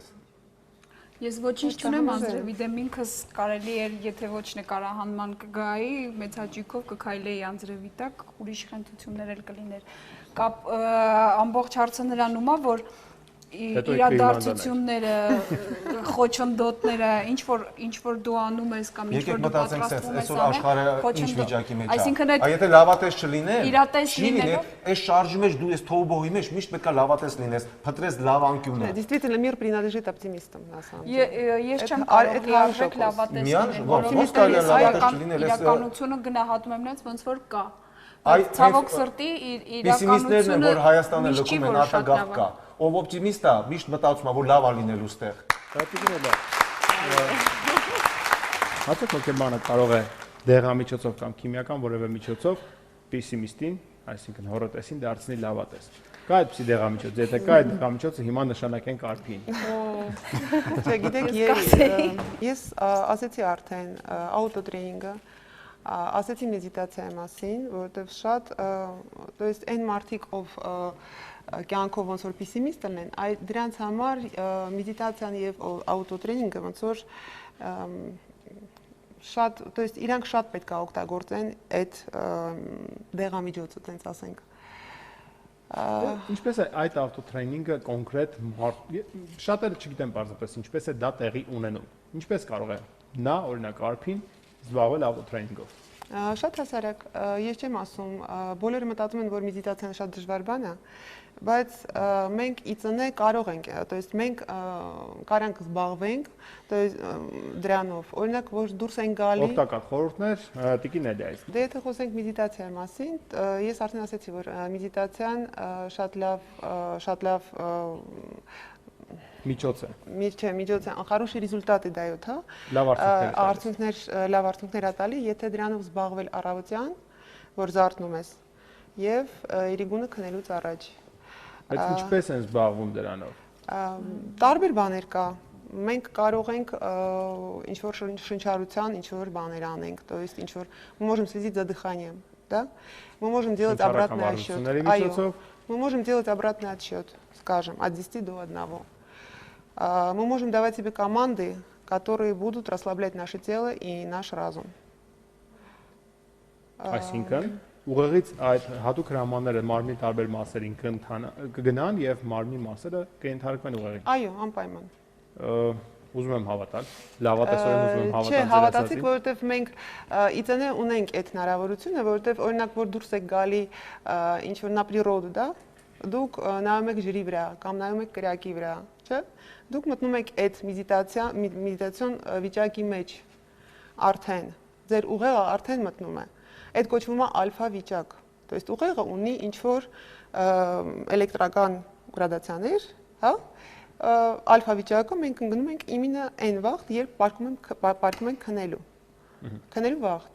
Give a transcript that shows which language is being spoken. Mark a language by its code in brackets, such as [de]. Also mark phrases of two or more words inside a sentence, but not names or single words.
[hy] Ես ոչինչ չունեմ անձրևի դեմ, ինքս կարելի էր, եթե ոչ նկարահանման կգայի, մեծ հաճույքով կքայլեի անձրևի տակ, ուրիշ խնդություններ էլ կլիներ։ Ամբողջ հարցը նրանում է, որ իրադարձությունները, խոչընդոտները, ինչ որ դու անում ես կամ ինչ որ դու պատրաստվում ես անել, խոչընդոտ։ Այսինքն եթե լավատես չլիներ, այս շարժի մեջ դու ես թոուբոհի մեջ միշտ պետք է լավատես լինես, փտրես լավ անկյունը։ [ru] Действительно, мир принадлежит оптимистам, на самом деле. [hy] Ես չեմ կարող լիարժեք լավատես լինել, իրականությունը գնահատում եմ նրանց ոնց որ կա։ Ցավոք սրտի իրականությունն որ Հայաստանը լքում են արտագաղթ կա։ Ով օպտիմիստ է, միշտ մտածում է, որ լավ է լինելու ստեղ։ Հատուկ հոգեբանը կարող է դեղամիջոցով կամ քիմիական որևէ միջոցով պեսիմիստին, այսինքն հոռետեսին դարձնի լավատես։ Կա այդպիսի դեղամիջոց, եթե կա այդ դեղամիջոցը հիմա նշանակենք արփին։ Չէ, գիտեք, ես ասեցի արդեն աուտոտրեյնինգը, ասեցի մեդիտացիայի մասին, որովհետև շատ, [ru] то есть [hy] այն մարդիկ, ով կյանքով ոնց որ պեսիմիստ են, դրանց համար մեդիտացիան եւ աուտոտրեյնինգը ոնց որ շատ, [ru] то есть [hy] իրանք շատ պետք է օգտագործեն այդ դեղամիջոցը, տենց ասենք։ Ինչպես է այդ ավտոտրեյնինգը կոնկրետ շատերը չգիտեն պարզապես ինչպես է դա տեղի ունենում։ Ինչպես կարող է նա օրինակ արփին զբաղվել ավտոտրեյնինգով։ Շատ հասարակ, ես չեմ ասում, բոլորը մտածում են, որ մեդիտացիան շատ դժվար բան է, բայց մենք իծնե կարող ենք, [ru] то есть [hy] մենք կարանք զբաղվենք, [ru] то есть [hy] դրանով, օրինակ, որ դուրս են գալի Օգտակար խորհուրդներ Տիկին Էլիայից։ Դե եթե խոսենք մեդիտացիայի մասին, ես արդեն ասացի, որ մեդիտացիան շատ լավ Միջոց է։ Միջոց է, [ru] хороший результаты дает, [hy] հա։ Լավ արդյունքներ է տալի, եթե դրանով զբաղվել առավոտյան, որ զարթնում ես, եւ իրիգունը քնելուց առաջ։ Բայց ինչպես են զբաղվում դրանով։ Տարբեր բաներ կա։ Մենք կարող ենք ինչ որ շնչառության, ինչ որ բաներ анենք, [ru] то есть [hy] ինչ որ [ru] мы можем следить за дыханием, да? Мы можем делать обратный отсчет. Мы можем делать обратный отсчет, скажем, от 10 до 1. Мы можем давать себе команды, которые будут расслаблять наше тело и наш разум. [hy] Այսինքն ուղղից այդ հատուկ հրամանները մարմնի տարբեր մասերին կգնան եւ մարմնի մասերը կընթարկվեն ուղղին։ Այո, անպայման։ Ուզում եմ հավատալ, լավատեսորեն ուզում եմ հավատալ։ Չէ, հավատացիք, որովհետեւ մենք իցենե ունենք այդ հնարավորությունը, որովհետեւ օրինակ որ դուրս եք գալի ինչ որ [ru] на природу, да? [hy] Դուք նայում եք ջրի վրա կամ նայում եք կրակի վրա, չէ՞։ Դուք մտնում եք այդ մեդիտացիոն վիճակի մեջ արդեն, ձեր ուղեղը արդեն մտնում է։ Այդ կոչվում է ալֆա վիճակ։ [ru] То есть [hy] ուղեղը ունի ինչ որ էլեկտրական գրադացիաներ, հա։ Ալֆա վիճակը մենք ընկնում ենք իմինը այն վաղտ, երբ պարկում ենք քնելու։ Քնելու վաղտ։